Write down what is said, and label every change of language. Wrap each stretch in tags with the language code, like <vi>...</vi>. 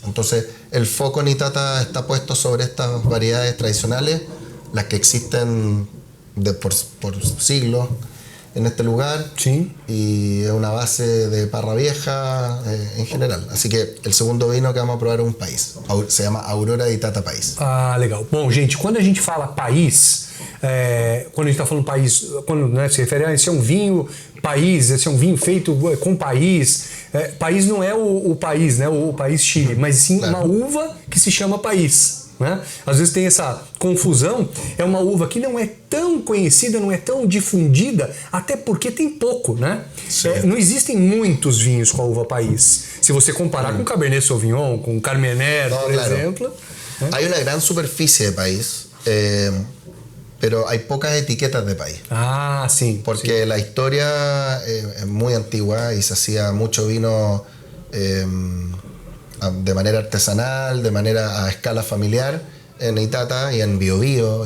<es>Entonces el foco en Itata está puesto sobre estas variedades tradicionales, las que existen por siglos en este lugar. Sí. Y es una base de parra vieja en general. Así que el segundo vino que vamos a probar es un país. Se llama Aurora de Itata País.</es> <pt>Ah, legal. Bom, gente, quando a gente fala país, quando a gente está falando país, quando se refere a esse é um vinho país, esse é um vinho feito com país. País não é o país, né? O país Chile, mas sim uma uva que se chama país. Né? Às vezes tem essa confusão, é uma uva que não é tão conhecida, não é tão difundida, até porque tem pouco, né? Não existem muitos vinhos com a uva país. Se você comparar com Cabernet Sauvignon, com Carmener,</pt> <es>por ejemplo. Hay una gran superficie de país, pero hay pocas etiquetas de país. Ah, sí. Porque la historia es muy antigua y se hacía mucho vino de manera artesanal, de manera a escala familiar en Itata y en Biobío.</es>